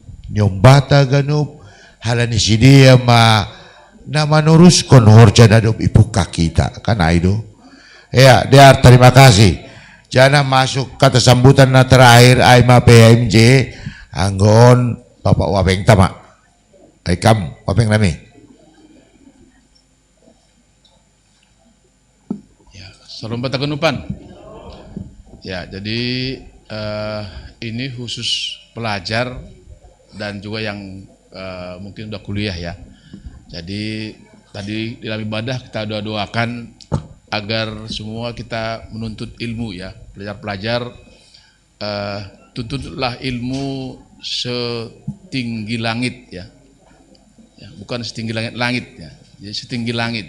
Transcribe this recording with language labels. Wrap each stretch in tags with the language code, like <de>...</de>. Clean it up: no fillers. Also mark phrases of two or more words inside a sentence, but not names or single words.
<bts>Nyombata ganup halani sidia ma na manuruskan horja na dop ipuka kita kan aido.</bts> <id>Ya, Dear, terima kasih.</id> <bts>Jana masuk kata sambutan na terakhir Aima PMJ anggon Bapak Wapeng Tama. Aikam Wapeng nami. Ya, salam batagenupan.</bts> <id>Ya, jadi ini khusus pelajar dan juga yang mungkin udah kuliah ya. Jadi tadi di dalam ibadah kita doakan agar semua kita menuntut ilmu ya, pelajar-pelajar tuntutlah ilmu setinggi langit ya, bukan setinggi langit ya, jadi setinggi langit.</id>